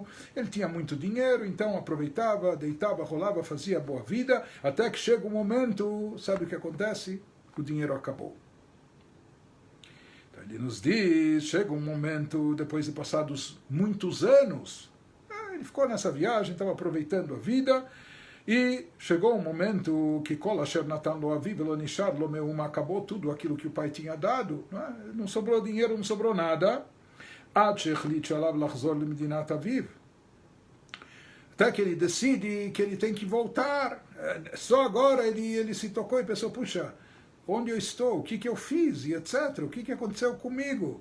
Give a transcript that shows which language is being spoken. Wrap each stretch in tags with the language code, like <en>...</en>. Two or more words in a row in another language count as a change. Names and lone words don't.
<pt>Ele tinha muito dinheiro, então aproveitava, deitava, rolava, fazia boa vida, até que chega um momento, sabe o que acontece? O dinheiro acabou. Então ele nos diz, chega um momento, depois de passados muitos anos, ele ficou nessa viagem, estava aproveitando a vida, e chegou um momento que</pt> <he>כל אשר נתן לו אביו לא נשאר לו מאומה,</he> <pt>acabou tudo aquilo que o pai tinha dado, não sobrou dinheiro, não sobrou nada.</pt> <he>עד שהחליט שעליו לחזור למדינת אביו,</he> <pt>até que ele decide que ele tem que voltar. Só agora ele se tocou e pensou, puxa, onde eu estou, o que eu fiz, e etc., o que aconteceu comigo?</pt>